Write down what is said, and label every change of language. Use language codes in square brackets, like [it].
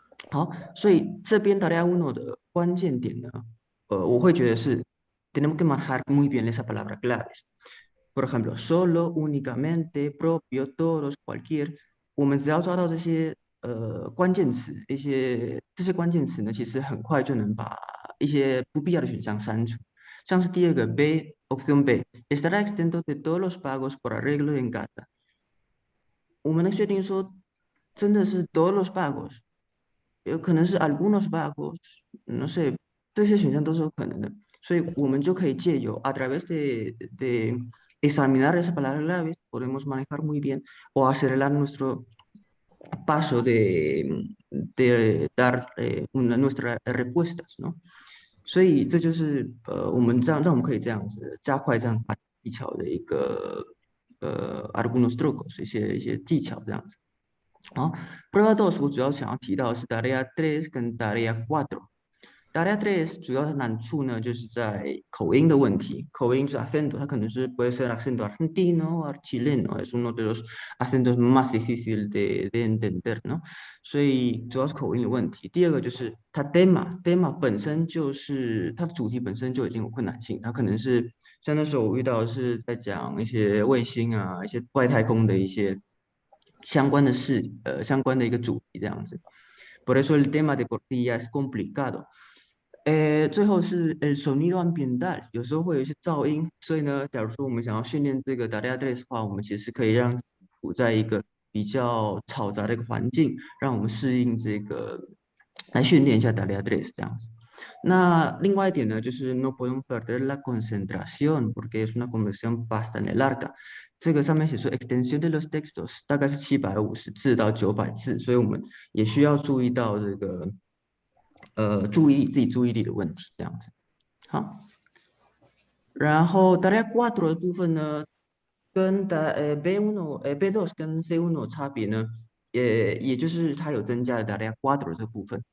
[zh] 好，所以这边 tarea 1的关键点呢，我会觉得是 tenemos que manejar muy bien esas palabras claves。 Por ejemplo, solo, únicamente, propio, todos, cualquier，我们只要抓到这些关键词，这些关键词呢，其实很快就能把一些不必要的选项删除。 [es] 像是第二个 B opción B，estará exento de todos los pagos por arreglo en casa。 [zh] 我们能确定说真的是 todos los pagos，有可能是 algunos pagos，no sé，这些选项都是有可能的，所以我们就可以借由 a través de examinar esas palabras claves podemos manejar muy bien o acelerar nuestro paso de dar nuestras respuestas， ¿no？所以这就是我们让我们可以这样子加快这样技巧的一个 algunos trucos 一些技巧这样子。好 ，prueba 2我主要想要提到的是 tarea 3跟 tarea 4。tarea 3主要的难处呢，就是在口音的问题。 [es] 口音就是 acento，它可能是 puede ser acento argentino o chileno， es uno de los acentos más difícil de entender， ¿no？ [zh] 所以主要是口音的问题。第二个就是它 tema 本身就是它的主题本身就已经有困难性，它可能是像那时候我遇到的是在讲一些卫星啊、一些外太空的一些相关的相关的一个主题这样子。 [es] Por eso el tema de por sí ya es complicado。 [zh] 最后是 el sonido ambiental，有时候会有一些噪音，所以呢，假如说我们想要训练这个 tarea 3的话，我们其实可以让处在一个比较嘈杂的一个环境，让我们适应这个，来训练一下 tarea 3这样子。 [es] 那另外一点呢，就是 no podemos perder la concentración porque es una conversación bastante larga。 [zh] 这个上面写说 extensión de los textos 大概是750字到900字，所以我们也需要注意到这个。自己注意力的问题，这样子。好，然后 tarea 4的部分呢，跟B2跟 C1 差别呢，也就是它有增加了 tarea 4这部分。